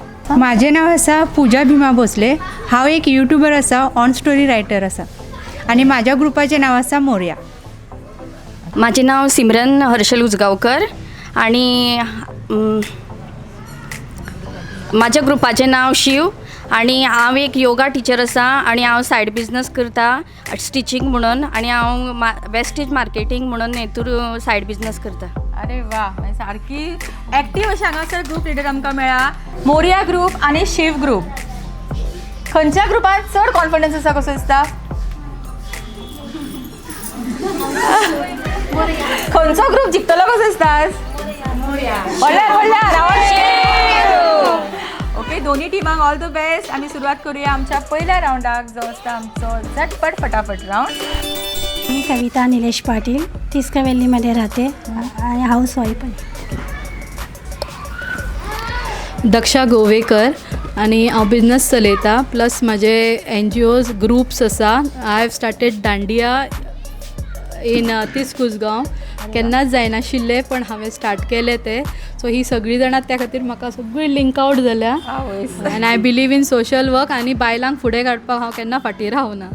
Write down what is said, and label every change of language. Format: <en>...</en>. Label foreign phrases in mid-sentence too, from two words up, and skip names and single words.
<kok>माझे नाव आसा पूजा भीमा भोसले. हांव एक यूट्यूबर आसा, ऑन</kok> <en>story writer</en> <kok>आसा आणि माझ्या ग्रुपाचें नाव आसा मोरया. माझे नाव सिमरन हर्षल उजगांवकर आणि माझ्या ग्रुपाचें नाव शिव आणि हांव एक</kok> <en>yoga teacher</en> <kok>आसा आणि हांव</kok> <en>side business</en> <kok>करता स्टिचींग म्हणून आणि हांव</kok> <en>wastage marketing</en> <kok>म्हणून हेतूर</kok> <en>side business</en> <kok>करता. अरे वा, सारकी ॲक्टिव्ह अशी हांगासर</kok> <en>group leader</en> <kok>आमकां मेळ्ळा. मोरया ग्रुप आणि शिव ग्रुप. खंयच्या ग्रुपान चड कॉन्फिडन्स आसा कसो दिसता? खंयचो ग्रुप जिखतलो कसो दिसता? ओके, दोन्ही टिमांक</kok> <en>all the best.</en> <kok>आम्ही सुरुवात करूया आमच्या पहिल्या राऊंडाक जो आसता आमचो झटपट फटाफट राऊंड.</kok> <mr>मी कविता निलेश पाटील, तिस्क व्हॅलीमध्ये राहते आणि हाऊसवाईफ आहे.</mr> <kok>दक्षा गोवेकर आणि हांव बिझनस चलयता प्लस म्हाजे NGOs ग्रुप्स आसा.</kok> <en>I have started dandiya in Tisk Usgaon.</en> <kok>केन्नाच जायनाशिल्ले पण हांवें स्टार्ट केले ते. सो ही सगळीं जाणां त्या खातीर म्हाका सगळीं</kok> <en>link out</en> <kok>जाल्या आनी</kok> <en>I believe in social work</en> <kok>आनी बायलांक फुडें काडपाक हांव केन्ना फाटीं रावना.</kok>